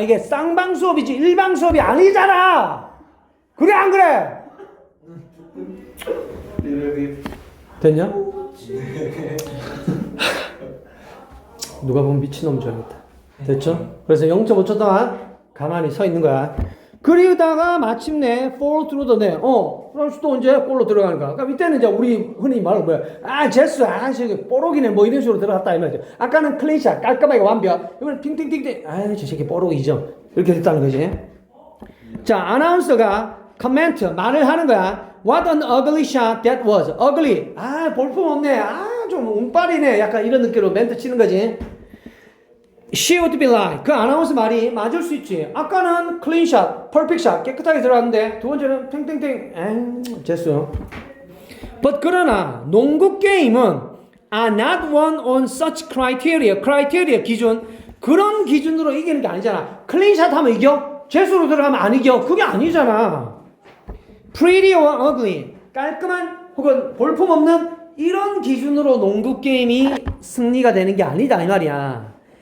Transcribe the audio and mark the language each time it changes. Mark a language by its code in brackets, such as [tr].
[ko] 이게 쌍방 수업이지 일방 수업이 아니잖아. 그래 안 그래? 됐냐? 누가 보면 미친놈인 줄 알겠다. 됐죠? 그래서 0.5초 동안 가만히 서 있는 거야. 그리다가 마침내 [en] fall through the net. [ko] 그럼 또 이제 골로 들어가는 거야. 그러니까 이때는 이제 우리 흔히 말하는 뭐야? 제수, 저기 뽀록이네. 뭐 이런 식으로 들어갔다 이 말이죠. 아까는 클린샷, 깔끔하게 완벽. 이번엔 팅팅팅팅. 저 새끼 뽀록이죠. 이렇게 됐다는 거지. 자, 아나운서가 코멘트, 말을 하는 거야. [en] What an ugly shot that was. [ko] ugly. 볼품 없네. 좀 운빨이네. 약간 이런 느낌으로 멘트 치는 거지. [en] She would be like. [ko] 그 아나운서 말이 맞을 수 있지. 아까는 clean shot, perfect shot, 깨끗하게 들어갔는데 두 번째는 탱탱탱. 됐어. [en] But [ko] 그러나 농구 게임은 [en] are not won on such criteria. [ko] criteria 기준. 그런 기준으로 이기는 게 아니잖아. clean shot 하면 이겨? 재수로 들어가면 안 이겨? 그게 아니잖아. [en] Pretty or ugly. [ko] 깔끔한 혹은 볼품 없는 이런 기준으로 농구 게임이 승리가 되는 게 아니다 이 말이야.